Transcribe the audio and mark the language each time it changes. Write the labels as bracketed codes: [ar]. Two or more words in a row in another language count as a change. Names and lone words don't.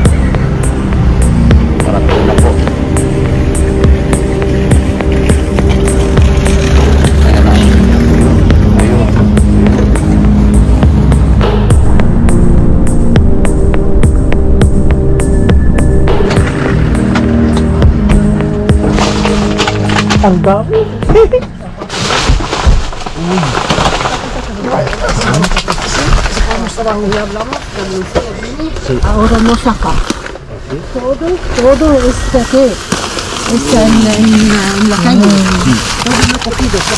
[tl] Parating na po. Ayan na. Ayun. Ang dami. [es] Ahora no saca. Todo está aquí. Está en la calle. Todo lo cogido.